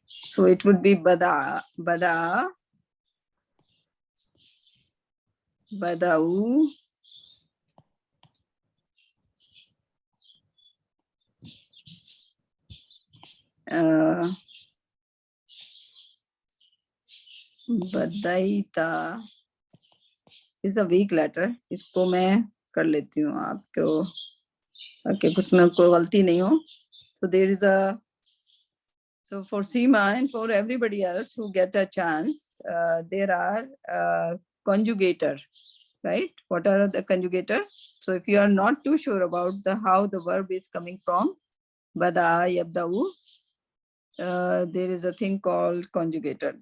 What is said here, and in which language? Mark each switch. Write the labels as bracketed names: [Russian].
[English] So it would be bada, bada'u. Badaita is a weak letter. [Hindi] इसको मैं कर लेती हूँ आपको, okay, उसमें कोई गलती नहीं हो. [English] So there is a, so for Seema and for everybody else who get a chance, there are conjugator, right? What are the conjugator? So if you are not too sure about how the verb is coming from, bada, yabda'u, there is a thing called conjugator.